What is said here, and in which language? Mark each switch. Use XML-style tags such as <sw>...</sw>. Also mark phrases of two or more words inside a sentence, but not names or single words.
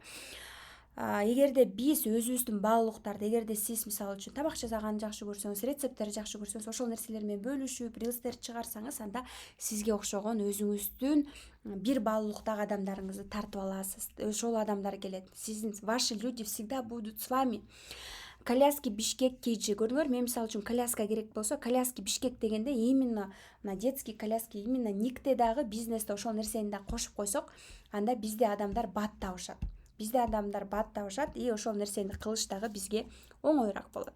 <ky>Эгерде биз өзүбүздүн баалуулуктарды, эгерде сиз мисалы үчүн тамак жасаганды жакшы көрсөңүз, рецепттерди жакшы көрсөңүз, ошол нерселер менен бөлүшүп, рилстерди чыгарсаңыз, анда сизге окшогон өзүңүздүн бир баалуулуктагы адамдарыңызды тартып аласыз. Ошол адамдар келет.</ky> <ru>Ваши люди всегда будут с вами.</ru> <ky>Коляски Бишкек KG, көрдүңөр? Мен мисалы үчүн коляска керек болсо, коляски Бишкек дегенде именно мына</ky> <ru>детский коляски,</ru> <ky>именно никте дагы бизнесте ошол нерсени да кошуп койсок, анда бизде адамдар бат табышат. И ошол нерсени кылыш дагы бизге оңоюраак болот.</ky>